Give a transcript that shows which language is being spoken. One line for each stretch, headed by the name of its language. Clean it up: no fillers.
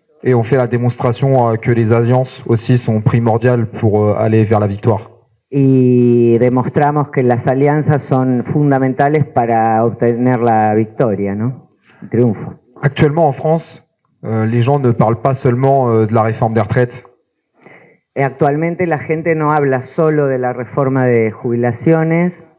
French: Et on fait la démonstration que les alliances aussi sont primordiales pour aller vers la victoire.
Spanish: Y demostramos que las alianzas son fundamentales para obtener la victoria, ¿no? El triunfo.
French: Actuellement en France, les gens ne parlent pas seulement de la réforme des retraites.
Spanish: Actualmente la gente no habla solo de la reforma de jubilaciones,